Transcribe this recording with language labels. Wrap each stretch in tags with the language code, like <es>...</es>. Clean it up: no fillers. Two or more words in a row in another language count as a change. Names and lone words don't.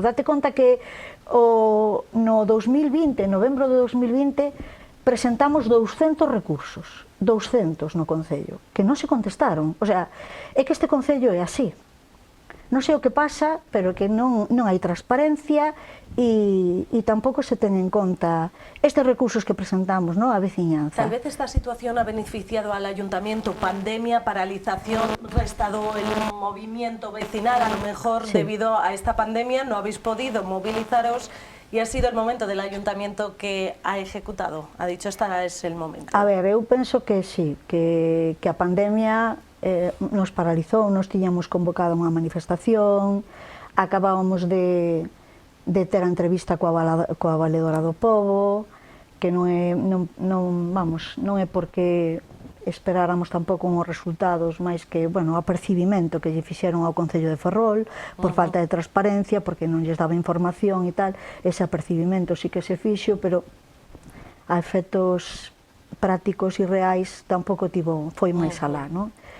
<gl>Date conta que no 2020, en novembro de 2020, presentamos 200 recursos, 200 no Concello, que non se contestaron. O sea, é que este Concello é así. Non sei o que pasa, pero que non hai transparencia e tampouco se ten en conta estes recursos que presentamos, a veciñanza.</gl> <es>Tal vez esta situación ha beneficiado al ayuntamiento, pandemia, paralización, restado el movimiento vecinal, a lo mejor debido a esta pandemia no habéis podido movilizaros y ha sido el momento del ayuntamiento que ha ejecutado, ha dicho este es el momento.</es> <gl>A ver, eu penso que sí, que a pandemia nos paralizou, nos tiñamos convocado unha manifestación, acabábamos de ter a entrevista coa valedora do pobo, que non é porque esperáramos tampouco uns resultados, máis que, bueno, o apercibimento que lle fixeron ao Concello de Ferrol, por falta de transparencia, porque non lles daba información e tal, ese apercibimento sí que se fixo, pero a efectos prácticos e reais tampouco foi máis alá, non?</gl>